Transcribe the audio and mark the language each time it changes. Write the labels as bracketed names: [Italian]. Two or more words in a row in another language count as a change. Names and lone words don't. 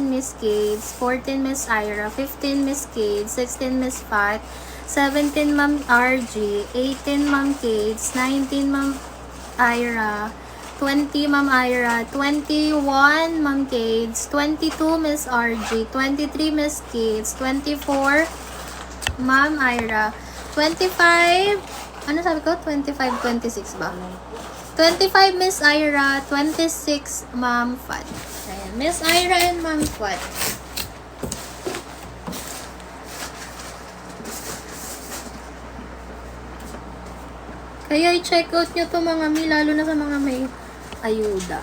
[Filipino] Miss Kades, 14 Miss Ira, 15 Miss Kades, 16 Miss Fat, 17 Ma'am RG, 18 Ma'am Kades, 19 Ma'am Ira, 20 Ma'am Ira, 21 Ma'am Kades, 22 Miss RG, 23 Miss Kades, 24 Ma'am Ira, 25, ano sabi ko? 25, 26 ba? 25 Miss Ira, 26 Ma'am Fat. Ayan, Miss Ira and Ma'am Fat. Kaya i- [English] check out [Filipino] nyo to mga mi, lalo na sa mga may ayuda.